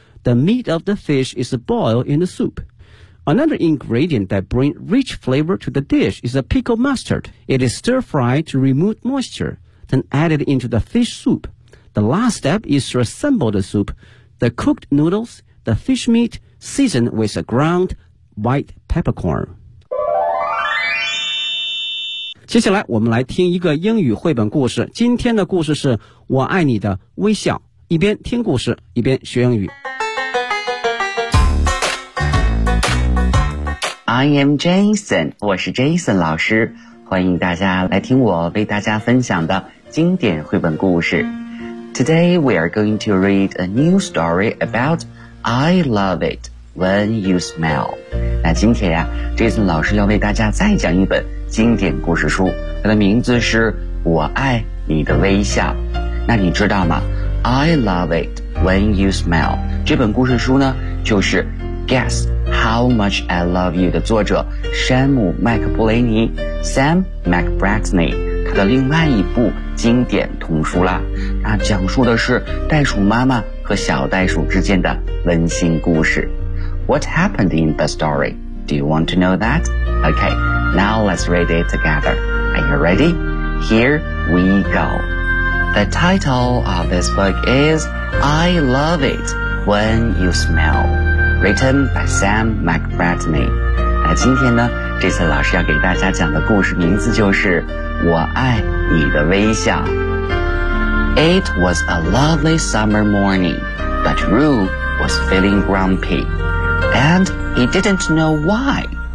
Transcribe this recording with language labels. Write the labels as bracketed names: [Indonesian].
[English] The meat of the fish is boiled in the soup. Another ingredient that brings rich flavor to the dish is a pickled mustard. It is stir-fried to remove moisture, then added into the fish soup. The last step is to assemble the soup. The cooked noodles, the fish meat, seasoned with a ground white peppercorn. [Chinese] 接下来我们来听一个英语绘本故事。今天的故事是我爱你的微笑。一边听故事，一边学英语。 [English] I am Jason, [Chinese] 我是 Jason 老师，欢迎大家来听我为大家分享的经典绘本故事。 [English] Today we are going to read a new story about I love it when you smell. [Chinese] 那今天呀 ,Jason 老师要为大家再讲一本经典故事书，它的名字是我爱你的微笑。那你知道吗 [English] ?I love it when you smell. [Chinese] 这本故事书呢就是 Guess How Much I Love You 的作者山姆·麦克布雷尼 Sam McBratney 他的另外一部经典童书啦。那讲述的是袋鼠妈妈和小袋鼠之间的温馨故事。 [English] What happened in the story? Do you want to know that? Okay, now let's read it together. Are you ready? Here we go. The title of this book is I Love It When You Smell. Written by Sam McBratney. [Chinese] 那今天呢，这次老师要给大家讲的故事名字就是《我爱你的微笑》。 [English] It was a lovely summer morning, but Roo was feeling grumpy, and he didn't know why.